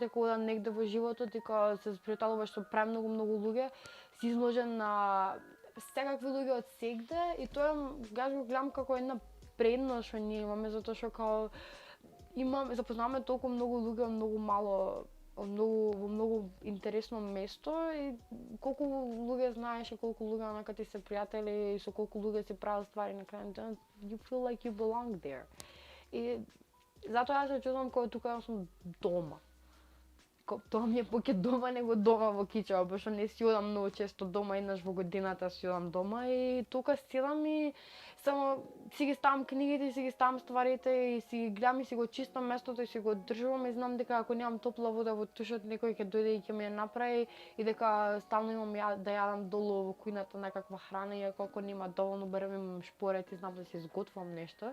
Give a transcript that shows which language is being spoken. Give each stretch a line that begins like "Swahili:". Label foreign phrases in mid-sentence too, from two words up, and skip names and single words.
Macedonian: дека одат негде во животот и кога се спријателуваш со премногу луѓе, си изложен на секакви луѓе од сегде и тоа јас го гледам како една предност што ние имаме затоа што као запознаваме толку многу луѓе од многу мало во многу интересно место и колку луѓе знаеш и колку луѓе онака ти се пријатели и со колку луѓе си правил ствари на крај на денот,
English: you feel like you belong there.
Macedonian: И затоа јас се чувствувам кога тука сум дома. Тоа ми е поќе дома него дома во Кичево, пошто не си одам многу често дома, еднаш во годината си одам дома и тука седам и само си ги ставам книгите, си ги ставам стварите и си ги гледам и си го чистам местото и си го одржувам и знам дека ако немам топла вода во тушот некој ќе дојде и ќе ми ја направи и дека стално имам да јадам долу во кујната некаква храна и ако нема доволно барем имам шпорет и знам да си изготвам нешто.